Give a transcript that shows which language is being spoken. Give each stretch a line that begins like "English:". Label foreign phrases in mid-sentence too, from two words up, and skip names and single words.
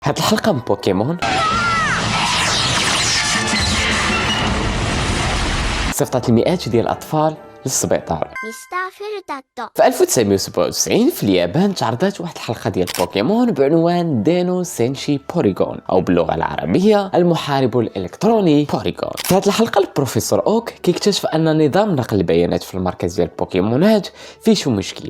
Arabic: هاد الحلقة من بوكيمون صيفطت المئات ديال الأطفال للسبيطار.
Japanese: ミスターフェルタット
Arabic: في 1997 في اليابان تعرضت واحد الحلقة ديال بوكيمون بعنوان دينو سينشي بوريغون أو باللغة العربية المحارب الإلكتروني بوريغون. في هذه الحلقة البروفيسور أوك كيكتشف أن نظام نقل البيانات في المركز ديال البوكيمونات فيه شو مشكل.